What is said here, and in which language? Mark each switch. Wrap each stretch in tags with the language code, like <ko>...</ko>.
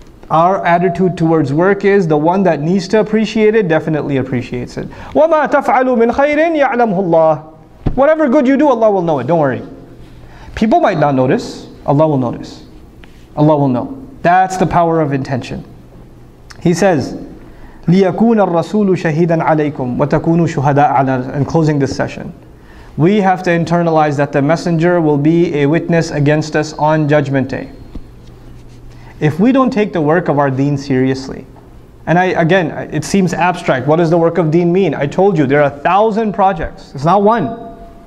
<en>Our attitude towards work is, the one that needs to appreciate it, definitely appreciates it.</en> <ar>وَمَا تَفْعَلُوا مِنْ خَيْرٍ يَعْلَمْهُ اللَّهُ.</ar> <en>Whatever good you do, Allah will know it, don't worry. People might not notice, Allah will notice. Allah will know. That's the power of intention. He says,</en> <ar>لِيَكُونَ الرَّسُولُ شَهِيدًا عَلَيْكُمْ وَتَكُونُوا شُهَدَاءَ عَلَى.</ar> <en>In closing this session, we have to internalize that the messenger will be a witness against us on Judgment Day. If we don't take the work of our deen seriously, and again, it seems abstract. What does the work of deen mean? I told you, there are 1,000 projects. It's not one.</en>